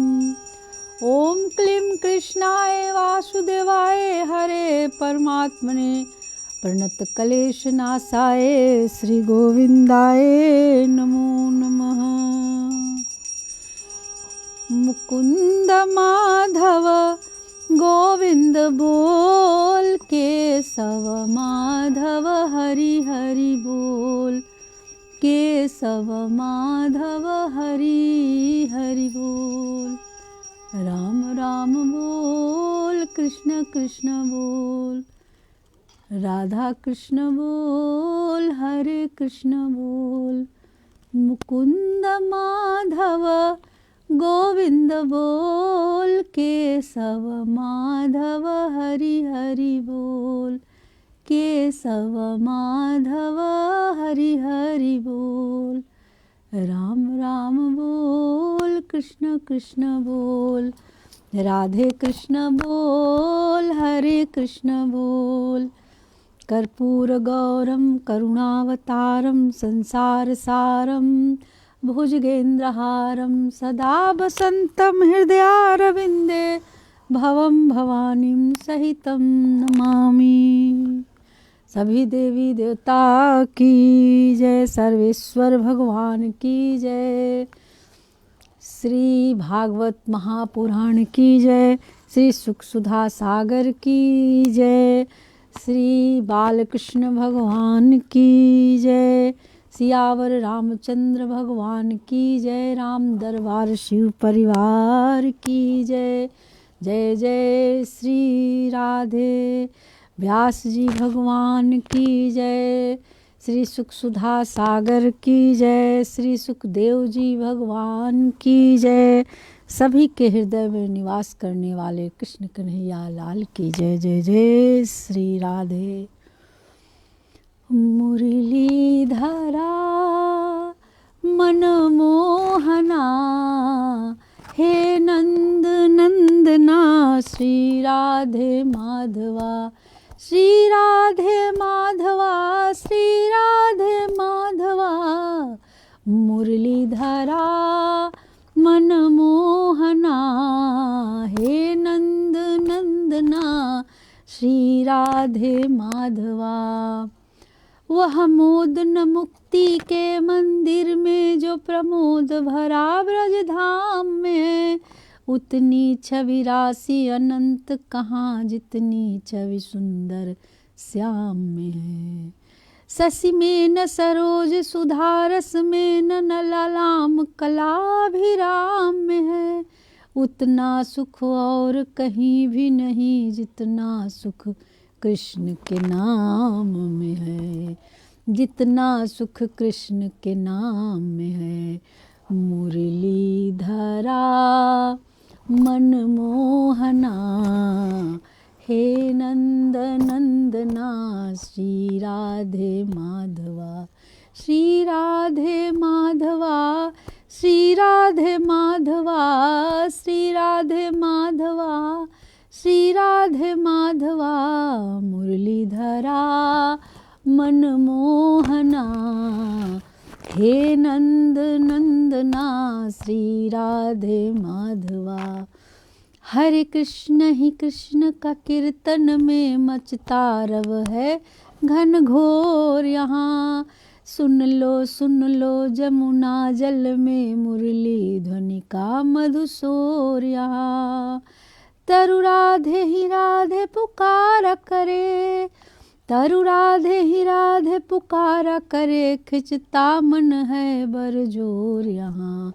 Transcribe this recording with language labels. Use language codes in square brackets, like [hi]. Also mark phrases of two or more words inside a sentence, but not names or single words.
[sa] ॐ क्लीं कृष्णाय वासुदेवाय हरे परमात्मने प्रणतक्लेशनाशाय श्रीगोविन्दाय नमो नमः। [hi] मुकुन्द माधव गोविन्द बोल केशव माधव हरि हरि बोल केशव माधव हरि हरि बोल। राम राम बोल कृष्ण कृष्ण बोल राधा कृष्ण बोल हरे कृष्ण बोल। मुकुंद माधव गोविंद बोल केशव माधव हरि हरि बोल केशव माधव हरि हरि बोल। राम राम बोल कृष्ण कृष्ण बोल राधे कृष्ण बोल हरे कृष्ण बोल। [sa] कर्पूरगौरं करुणावतारं संसारसारं भुजगेन्द्रहारं सदा वसन्तं हृदयारविन्दे भवं भवानीं सहितं नमामि। [hi] सभी देवी देवता की जय, सर्वेश्वर भगवान की जय, श्री भागवत महापुराण की जय, श्री सुखसुधा सागर की जय, श्री बालकृष्ण भगवान की जय, सियावर रामचंद्र भगवान की जय, राम दरबार शिव परिवार की जय। जय जय श्री राधे व्यास जी भगवान की जय, श्री सुखसुधा सागर की जय, श्री सुखदेव जी भगवान की जय, सभी के हृदय में निवास करने वाले कृष्ण कन्हैया लाल की जय। जय जय श्री राधे। मुरलीधरा मनमोहना हे नंद नंदना श्री राधे माधवा श्री राधे माधवा श्री राधे माधवा। मुरलीधरा मनमोहना हे नंद नंदना श्री राधे माधवा। वह मोद न मुक्ति के मंदिर में जो प्रमोद भरा ब्रज धाम में, उतनी छवि राशि अनंत कहाँ जितनी छवि सुंदर श्याम में है। शशि में न सरोज सुधारस में न ललाम कलाभिराम में है। उतना सुख और कहीं भी नहीं जितना सुख कृष्ण के नाम में है, जितना सुख कृष्ण के नाम में है। मुरलीधरा मनमोहना हे नंद नंदना श्री राधे माधवा श्री राधे माधवा श्री राधे माधवा, श्री राधे माधवा, श्री राधे माधवा, मुरलीधरा मनमोहना, हे नंद नंदना, श्री राधे माधवा। हरे कृष्ण ही कृष्ण का कीर्तन में मचता रव है घन घोर यहाँ। सुन लो जमुना जल में मुरली ध्वनि का मधुशोर यहाँ। तरु राधे ही राधे पुकारा करे, तरु राधे ही राधे पुकारा करे, खिंचता मन है बरजोर यहाँ।